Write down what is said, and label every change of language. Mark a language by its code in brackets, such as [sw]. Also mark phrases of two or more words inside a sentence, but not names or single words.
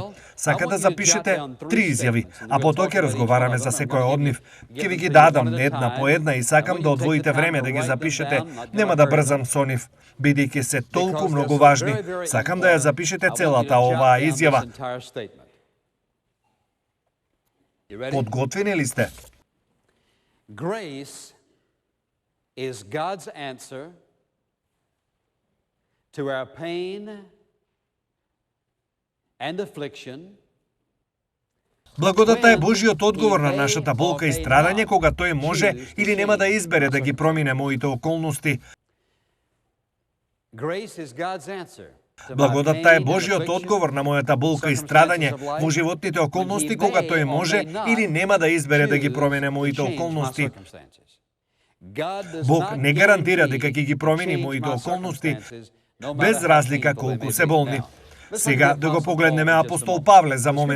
[mk] Сака да запишете 3 изјави, а потоа ќе разговараме за секоја од нив. Ќе ви ги дадам една по една и сакам да одвоите време да ги запишете. Нема да брзам со нив, бидејќи се толку многу важни. Сакам да ја запишете целата оваа изјава. Подготвени ли сте? [en] Grace is God's answer to our pain and affliction, [mk] Благодата е Божиот одговор на нашата болка и страдање кога тој може или нема да избере да ги промине моите околности. [en] grace is God's answer to my [mk] Благодата е [en] pain and [mk] Божиот [en] affliction, [mk] одговор на мојата болка и страдање во животните околности кога тој може или нема да избере да ги промене моите околности. Бог не гарантира дека ќе ги промени моите околности без разлика колку се болни. Сега да го погледнеме апостол Павле за момент.